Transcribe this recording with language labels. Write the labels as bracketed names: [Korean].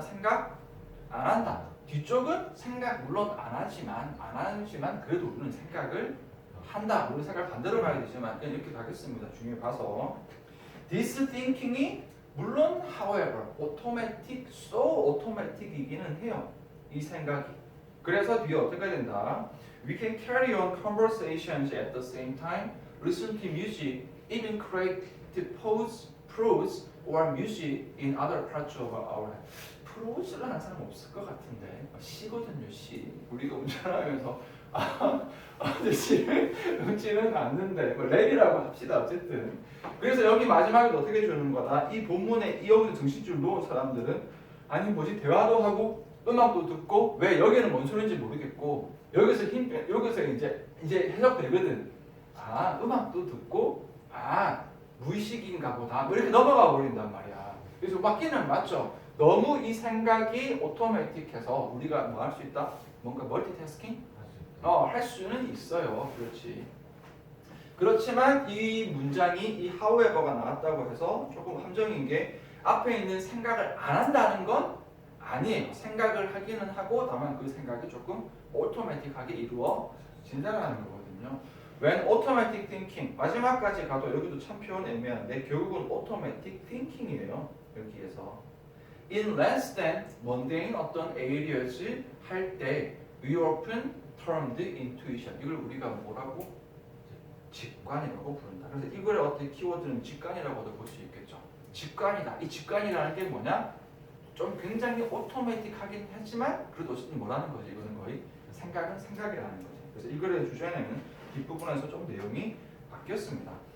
[Korean] 생각 안 한다. 뒤쪽은 생각 물론 안 하지만 그래도 우리는 생각을 한다. 우리 생각 반대로 가야 되지만 이렇게 가겠습니다. 중요히 봐서 this thinking이 물론 [English] however automatic, so automatic [Korean] 이기는 해요. 이 생각이. 그래서 뒤에 어떻게 된다? [English] We can carry on conversations at the same time, listen to music, even create prose or music in other parts of our life. [Korean] 프로즈를 하는 사람 없을 것 같은데 시거든요. 시. 우리가 운전하면서 근데 시를 음치는 않는데 뭐 랩이라고 합시다. 어쨌든 그래서 여기 마지막에 어떻게 주는 거다? 이 본문에 여기서 정신줄 놓은 사람들은 아니 뭐지 대화도 하고 음악도 듣고 왜 여기는 뭔 소리인지 모르겠고 여기서 여기서 이제 해석되거든. 아 음악도 듣고 아 무의식인가 보다 뭐 이렇게 넘어가 버린단 말이야. 그래서 맞기는 맞죠. 너무 이 생각이 오토매틱해서 우리가 뭐 할 수 있다? 뭔가 멀티태스킹? 할 수는 있어요. 그렇지. 그렇지만 이 문장이 이 however가 나왔다고 해서 조금 함정인 게 앞에 있는 생각을 안 한다는 건 아니에요. 생각을 하기는 하고 다만 그 생각이 조금 오토매틱하게 이루어진다는 거거든요. [English] When automatic thinking [Korean] 마지막까지 가도 여기도 참 표현 애매한데 결국은 [English] automatic thinking [Korean] 이에요. [English] 여기에서 in less than mundane [Korean] 어떤 [English] areas [Korean] 할 때 [English] we often termed intuition [Korean] 이걸 우리가 뭐라고? 직관이라고 부른다. 그래서 이거의 어떤 키워드는 직관이라고도 볼 수 있겠죠. 직관이다. 이 직관이라는 게 뭐냐? 좀 굉장히 오토매틱하긴 하지만 그래도 어쨌든 뭐라는 거지? 이거는 거의 생각은 생각이라는 거지. 그래서 이거의 주제는 뒷부분에서 좀 내용이 바뀌었습니다.